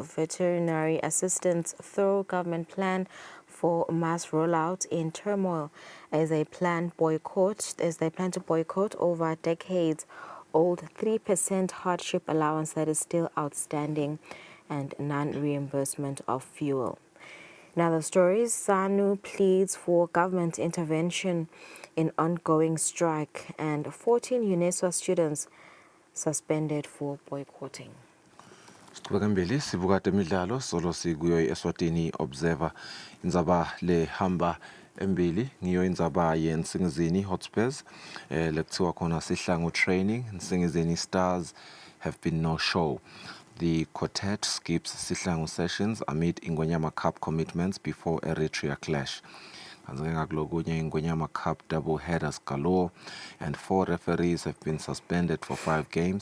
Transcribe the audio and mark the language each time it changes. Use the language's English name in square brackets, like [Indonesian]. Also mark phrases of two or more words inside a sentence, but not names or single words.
[English] Veterinary assistants throw government plan for mass rollout in turmoil as they plan to boycott over decades old 3% hardship allowance that is still outstanding and non-reimbursement of fuel. In other stories, SANU pleads for government intervention in ongoing strike, and 14 UNESCO students suspended for boycotting. [Swati] Sibuka temidlalo solo sikuyo Eswatini Observer indzaba le hamba embili ngiyo indzaba yeNsingizini Hotspurs lekuthiwa khona sihlangu training. [English] Nsingizini Stars have been no show. The quartet skips Sihlangu sessions amid Ingonyama Cup commitments before Eritrea clash. Ingonyama Cup double headers galore, and 4 referees have been suspended for 5 games.